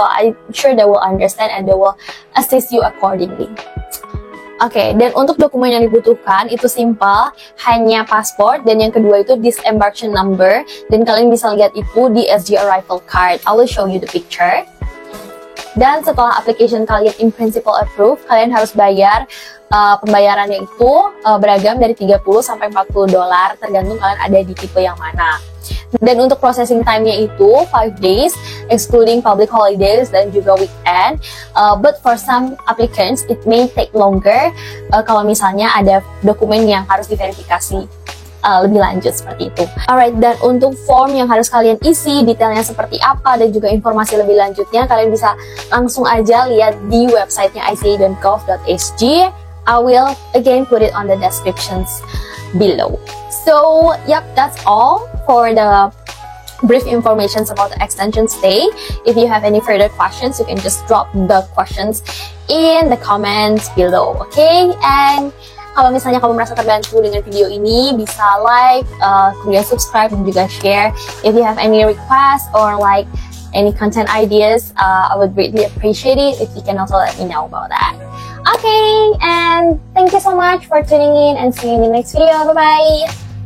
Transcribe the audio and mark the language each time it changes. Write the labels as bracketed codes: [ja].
[en] So I'm sure they will understand and they will assist you accordingly. [id] Oke, dan untuk dokumen yang dibutuhkan itu simple, hanya paspor, dan yang kedua itu disembarkation number, dan kalian bisa lihat itu di SG arrival card. [en] I will show you the picture. [id] Dan setelah application kalian [en] in principle approved, [id] kalian harus bayar. Pembayarannya itu beragam dari 30 sampai 40 dolar, tergantung kalian ada di tipe yang mana. Dan untuk processing time-nya itu 5 days, [en] excluding public holidays [id] dan juga weekend. [en] But for some applicants, it may take longer [id] kalau misalnya ada dokumen yang harus diverifikasi lebih lanjut seperti itu. [en] Alright, [id] dan untuk form yang harus kalian isi, detailnya seperti apa, dan juga informasi lebih lanjutnya, kalian bisa langsung aja lihat di websitenya ica.gov.sg. [en] I will again put it on the descriptions below. So, yep, that's all for the brief information about the extension stay. If you have any further questions, you can just drop the questions in the comments below, okay? And [id] Kalau misalnya kamu merasa terbantu dengan video ini, bisa like, kemudian subscribe, dan juga share. [en] If you have any requests or like any content ideas, I would greatly appreciate it if you can also let me know about that. Okay, and thank you so much for tuning in and see you in the next video. Bye-bye!